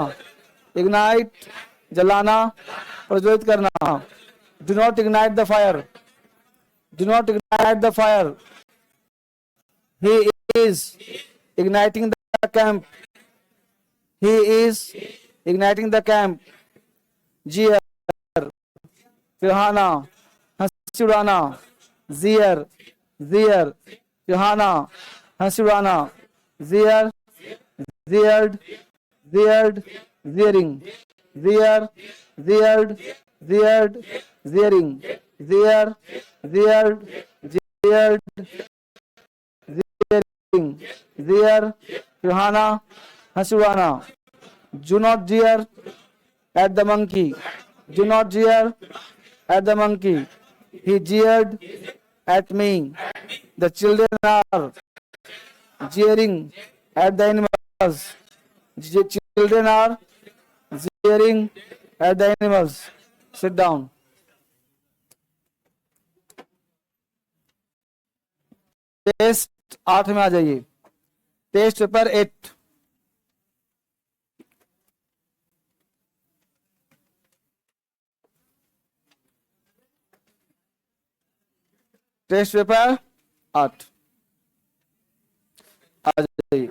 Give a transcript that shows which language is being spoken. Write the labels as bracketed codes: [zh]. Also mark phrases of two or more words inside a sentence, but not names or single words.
[hi] Ignite, जलाना, प्रज्वलित करना. [en] Do not ignite the fire. Do not ignite the fire. He is igniting the camp. He is igniting the camp. Jeer, [hi] चिढ़ाना, हंसी उड़ाना. [en] Jeer, jeer, [hi] चिढ़ाना, हंसी उड़ाना. [en] Jeer, jeered, jeered, jeering. Jeer, jeered, jeered, jeering. Jeer, jeered, jeered, jeering. Jeer, [hi] चिढ़ाना, हंसी उड़ाना. [en] Do not jeer at the monkey. Do not jeer at the monkey. He jeered at me. The children are jeering at the animals. The children are jeering at the animals. Sit down. [hi] टेस्ट 8 में आ जाइए. [en] test paper [hi] 8. [en] test paper [hi] 8 आ जाइए.